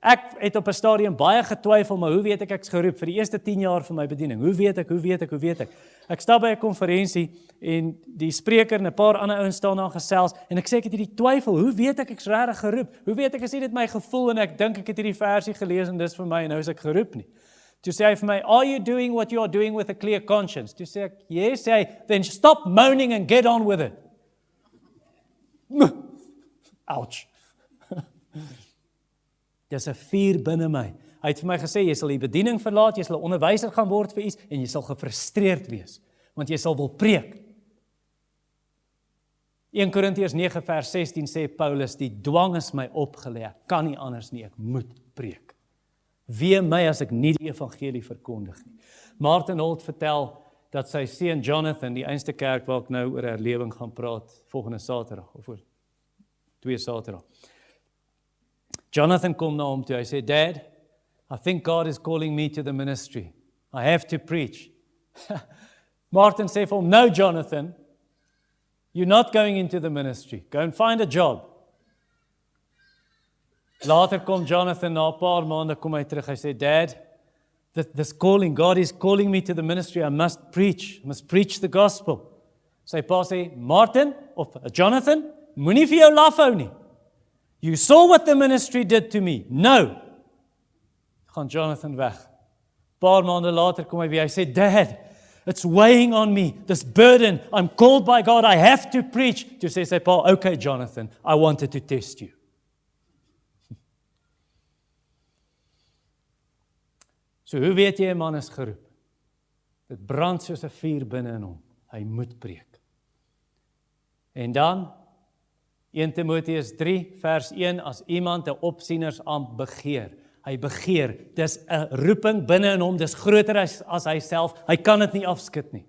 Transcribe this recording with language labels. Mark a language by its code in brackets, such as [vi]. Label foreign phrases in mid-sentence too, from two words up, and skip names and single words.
[af] Ek het op 'n stadium baie getwyfel, maar hoe weet ek's geroep vir die eerste 10 jaar van my bediening? Hoe weet ek? Ek stap by 'n konferensie en die spreker en 'n paar ander ouens staan daar gesels en ek sê ek het hierdie twyfel, hoe weet ek's regtig geroep? Hoe weet ek is nie dit my gevoel en ek dink ek het hierdie versie gelees en dis vir my en nou is ek geroep nie. Toe sê hy vir my, [en] are you doing what you are doing with a clear conscience? [af] Toe sê ek, yes, sê hy, [en] then stop moaning and get on with it. Ouch. [af] Dis 'n vuur binne my. Hy het vir my gesê, jy sal die bediening verlaat, jy sal 'n onderwyser gaan word vir iets en jy sal gefrustreerd wees, want jy sal wil preek. 1 Korintiërs 9 vers 16 sê Paulus, die dwang is my opgelê, ek kan nie anders nie, ek moet preek. Wee my as ek nie die evangelie verkondig nie. Martin Holt vertel dat sy seun Jonathan, die einste kerk waar ek nou oor herlewing gaan praat, volgende Saterdag, of oor 2 Saterdag. Jonathan kom na hom toe, hy sê, [en] Dad, I think God is calling me to the ministry. I have to preach. [af] Martin sê vir hom, [en] no Jonathan, you're not going into the ministry. Go and find a job. [af] Later kom Jonathan, na 'n paar maande kom hy terug, hy sê, [en] Dad, this calling, God is calling me to the ministry, I must preach the gospel. [af] Sy pa sê, Martin, of Jonathan, moenie vir jou laf hou nie. [en] You saw what the ministry did to me. No. [af] Gaan Jonathan weg. Paar maande later kom hy weer, hy sê, [en] Dad, it's weighing on me, this burden, I'm called by God, I have to preach. [af] Toe sê sy pa, okay Jonathan, [en] I wanted to test you. [af] So hoe weet jy 'n man is geroep? Dit brand soos 'n vuur binne in hom. Hy moet preek. En dan 1 Timoteus 3 vers 1, as iemand 'n opsienersambt begeer, hy begeer, dis 'n roeping binne in hom, dis groter as hy self, hy kan dit nie afskud nie.